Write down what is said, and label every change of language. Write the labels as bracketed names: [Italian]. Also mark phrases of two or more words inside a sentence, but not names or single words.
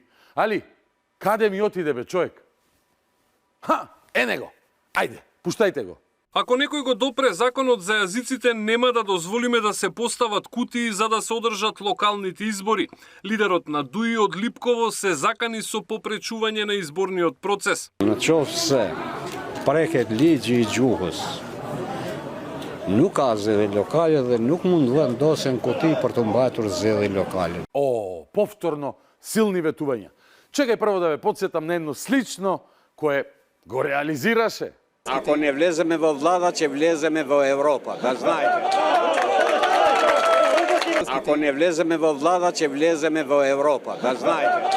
[Macedonian] Али, каде ми отиде бе човек? Ха, е него. Ајде, пуштајте го. Ако некој го допре законот за јазиците, нема да дозволиме да се постават кутии за да се одржат локалните избори. Лидерот на ДУИ од Липково се закани со попречување на изборниот процес. [Albanian] Në qoftë se preket ligji I gjuhës, nuk ka zgjedhje lokale dhe nuk mund vendosen kuti për të mbajtur zgjedhje lokale. [Macedonian] О, повторно силни ветувања. Чекај прво да ве подсетам на едно слично кое го реализираше. Ако не влеземе во влада, ќе влеземе во Европа, да знаете. Ако не влеземе во влада, ќе влеземе во Европа, да знаете.